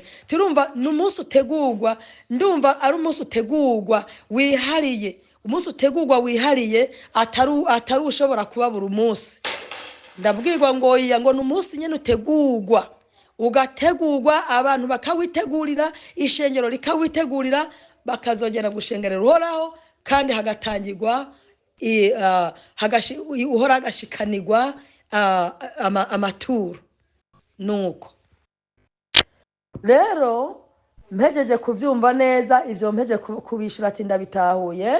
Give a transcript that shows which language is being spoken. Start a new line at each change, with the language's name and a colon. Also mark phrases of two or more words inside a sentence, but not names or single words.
Rundi: Turumva n'umunsi utegurwa, ndumva ari umunsi utegurwa wihariye, umunsi utegurwa wihariye, atari ushobora kuba buri munsi. Ndabwirwa ngo n'umunsi nyine utegurwa, ugategurwa, abantu bakawitegurira, ishengero rikawitegurira, bakazongera gushengerera Uhoraho, kandi hagatangirwa Uhoraho agashikanirwa amaturo. Nuko rero mpejeje kuvyumva neza ivyo, mpeje kubishura ati ndabitahuye.